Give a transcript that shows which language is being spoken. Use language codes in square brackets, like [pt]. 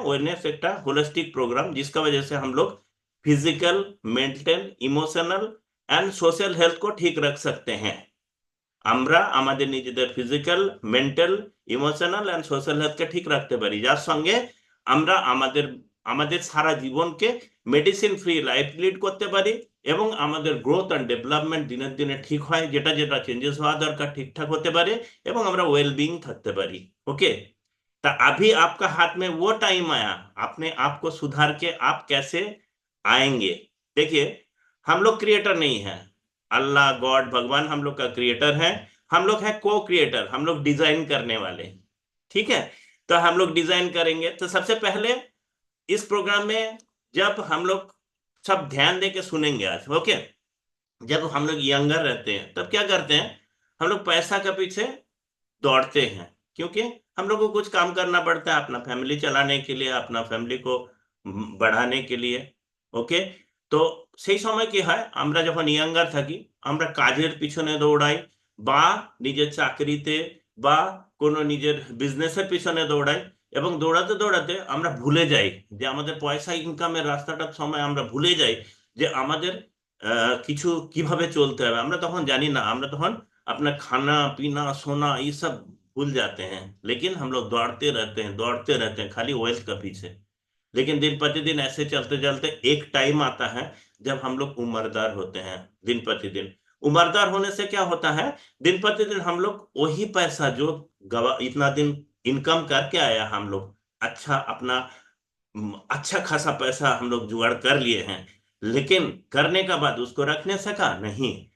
[hi] Wellness एक holistic programme, जिसका वजह से हम लोग physical, mental, emotional and social health को ठीक रख सकते हैं। [bn] আমরা আমাদের নিজেদের physical, mental, emotional and social হেলথকে ঠিক রাখতে পারি, যার সঙ্গে আমরা আমাদের আমাদের সারা জীবনকে মেডিসিন ফ্রি লাইফ লিড করতে পারি। এবং আমাদের গ্রোথ এন্ড ডেভেলপমেন্ট দিনের দিনে ঠিক হয়, যেটা যেটা চেঞ্জেস হওয়া দরকার ঠিকঠাক হতে পারে, এবং আমরা ওয়েল বিং থাকতে পারি। [en] Okay. [hi] तो अभी आपका हाथ में वो टाइम आया, अपने आप को सुधार के आप कैसे आएंगे। देखिए, हम लोग क्रिएटर नहीं है। अल्लाह, गॉड, भगवान हम लोग का क्रिएटर है। हम लोग है को क्रिएटर, हम लोग डिजाइन करने वाले। ठीक है। तो हम लोग डिजाइन करेंगे। तो सबसे पहले इस प्रोग्राम में जब हम लोग सब ध्यान दे के सुनेंगे आज। ओके। जब हम लोग यंगर रहते हैं तब क्या करते हैं? हम लोग पैसा के पीछे दौड़ते हैं, क्योंकि हम लोग को कुछ काम करना पड़ता है अपना फैमिली चलाने के लिए, अपना फैमिली को बढ़ाने के लिए। [en] Okay. [bn] তো সেই সময় কি হয়, আমরা যখন ইয়াঙ্গার থাকি, আমরা কাজের পিছনে দৌড়াই, বা নিজের চাকরিতে, বা কোনো নিজের বিজনেসের পিছনে দৌড়াই। এবং দৌড়াতে দৌড়াতে আমরা ভুলে যাই যে আমাদের পয়সা ইনকামের রাস্তাটার সময় আমরা ভুলে যাই যে আমাদের কিছু কিভাবে চলতে হবে। আমরা তখন জানি না, আমরা তখন [hi] अपना खाना पीना सोना ये सब भूल जाते हैं। लेकिन हम लोग दौड़ते रहते हैं खाली वेल्थ का पीछे। लेकिन दिन प्रतिदिन ऐसे चलते चलते एक टाइम आता है जब हम लोग उम्रदार होते हैं। दिन प्रतिदिन उम्रदार होने से क्या होता है, दिन प्रतिदिन हम लोग वही पैसा जो गवा इतना दिन इनकम करके आया, हम लोग अच्छा अपना अच्छा खासा पैसा हम लोग जुगाड़ कर लिए हैं, लेकिन करने का बाद उसको रखने सका नहीं।